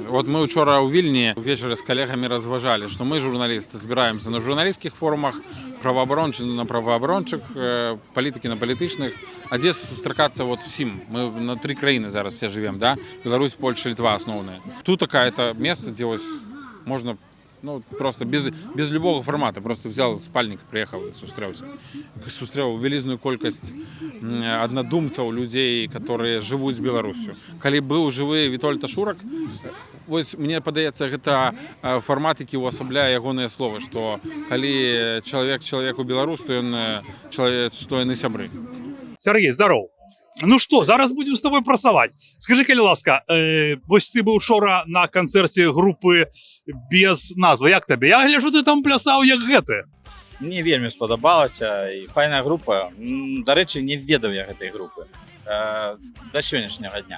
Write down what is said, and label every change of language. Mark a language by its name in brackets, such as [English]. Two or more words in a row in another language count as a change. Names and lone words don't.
[Belarusian] Вот мы учора ў Вільні увечары з калегамі разважалі, што мы, журналісты, збіраемся на журналісцкіх форумах, праваабарончых на праваабарончых, палітыкі на палітычных, а дзе сустракацца вот усім. Мы на 3 краіны зараз все жывем, да? Беларусь, Польша, Літва асноўныя. Тут такая-то месца, дзе вось можна просто без [Russian] любого формата. Просто взял спальник, приехал и сустрэўся. [Belarusian] Сустрэў велізную колькасць аднадумцаў, людзей, которые жывуць з Беларусю. Калі быў жывы Вітольд Ашурак, вось мне падаецца, гэта фармат, які ўвасабляе ягоныя словы, што калі чалавек чалавеку беларус, то ён чалавек, што яны сябры. [Russian] Сергей, здоров. Ну что, зараз будем с тобой працаваць. [Belarusian] Скажи, калі ласка, вось ты быў учора на канцэрце групы без назвы. Як табе? Я гляджу, ты там плясаў як гэты. Мне вельмі спадабалася і файная група. Дарэчы, не ведаў я гэтай групы да сённяшняга дня.